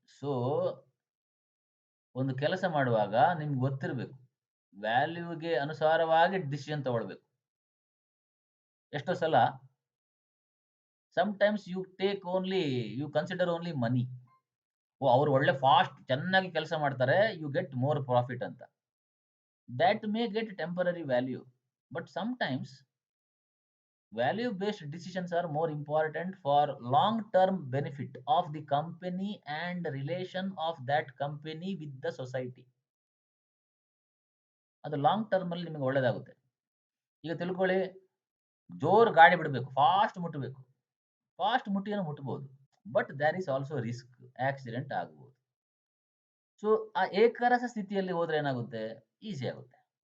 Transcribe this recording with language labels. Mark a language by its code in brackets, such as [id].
[kn] So ಒಂದು ಕೆಲಸ ಮಾಡುವಾಗ ನಿಮ್ಗೆ ಗೊತ್ತಿರಬೇಕು, ವ್ಯಾಲ್ಯೂಗೆ ಅನುಸಾರವಾಗಿ ಡಿಸಿಷನ್ ತಗೊಳ್ಬೇಕು. ಎಷ್ಟೋ ಸಲ [en] Times you consider only money. [kn] ಅವ್ರು ಒಳ್ಳೆ ಫಾಸ್ಟ್ ಚೆನ್ನಾಗಿ ಕೆಲಸ ಮಾಡ್ತಾರೆ, [en] you get more profit [kn] ಅಂತ. [en] that may get temporary value, but sometimes value based decisions are more important for long term benefit of the company and relation of that company with the society. [kn] ಅದು long ಟರ್ಮಲ್ಲಿ ನಿಮಗೆ ಒಳ್ಳೆಯದಾಗುತ್ತೆ. ಈಗ ತಿಳ್ಕೊಳ್ಳಿ, ಜೋರು ಗಾಡಿ ಬಿಡಬೇಕು, fast ಮುಟ್ಟಬೇಕು. Fast ಮುಟ್ಟಿಯನ್ನು ಮುಟ್ಬೋದು. [en] but there is also risk, [kn] accident ಆಗ್ಬೋದು. ಸೊ, ಆ ಏಕರಸ ಸ್ಥಿತಿಯಲ್ಲಿ ಹೋದ್ರೆ ಏನಾಗುತ್ತೆ? ಈಸಿ ಆಗುತ್ತೆ.